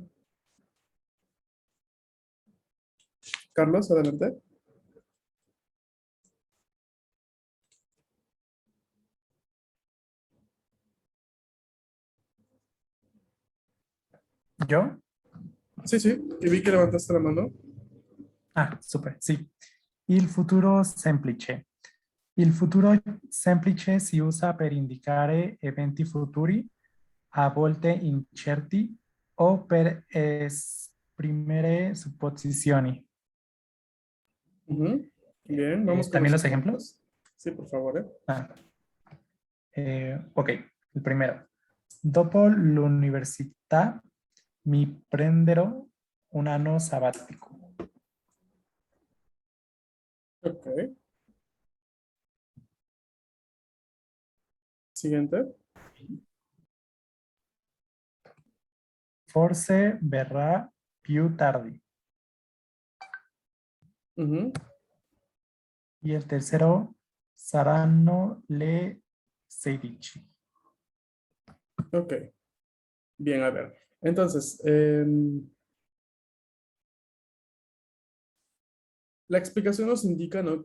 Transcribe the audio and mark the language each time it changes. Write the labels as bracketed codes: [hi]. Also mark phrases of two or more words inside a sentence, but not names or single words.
[es] Carlos, adelante. ¿Yo? Sí, sí, y vi que levantaste la mano. [it] Ah, super, sì. Il futuro semplice. Il futuro semplice si usa per indicare eventi futuri, a volte incerti, o per esprimere supposizioni. [es] Ujú. Bien, vamos con ¿También los los ejemplos? ejemplos. Sí, por favor, ¿eh? Ah, ok, il primero. [it] Dopo l'università mi prenderò un anno sabbatico. [es] Ok. Siguiente. [it] Forse verrà più tardi. Ujú. [es] Y el tercero, [it] saranno le 16. [es] Ok. Bien, a ver. Entonces, la explicación nos indica, ¿no?